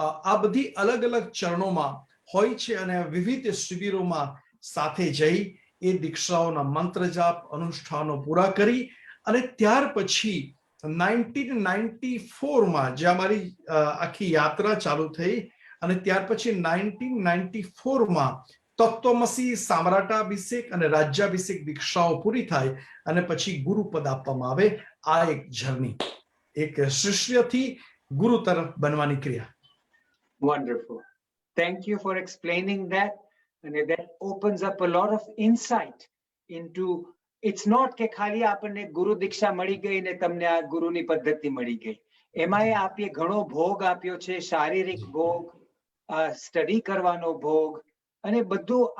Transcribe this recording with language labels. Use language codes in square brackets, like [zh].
[gu] આ બધી અલગ અલગ ચરણોમાં હોય છે અને વિવિધ શિબિરોમાં સાથે જઈ એ દીક્ષાઓના મંત્ર જાપ, અનુષ્ઠાનો પૂરા કરી અને ત્યાર પછી 1994માં જે અમારી આખી યાત્રા ચાલુ થઈ અને ત્યાર પછી 1994માં તત્વમસી, સામ્રાટાભિષેક અને રાજ્યાભિષેક દીક્ષાઓ પૂરી થાય અને પછી ગુરુપદ આપવામાં આવે. આ એક જર્ની, એક શિષ્યથી ગુરુ તરફ બનવાની ક્રિયા. [en] Wonderful. Thank you for explaining that. And that opens up a lot of insight into, it's not [gu] કે ખાલી આપણને ગુરુ દીક્ષા મળી ગઈ ને તમને આ ગુરુની પદ્ધતિ મળી ગઈ. એમાંય આપે ઘણો ભોગ આપ્યો છે, શારીરિક ભોગ, સ્ટડી કરવાનો ભોગ અને બધું.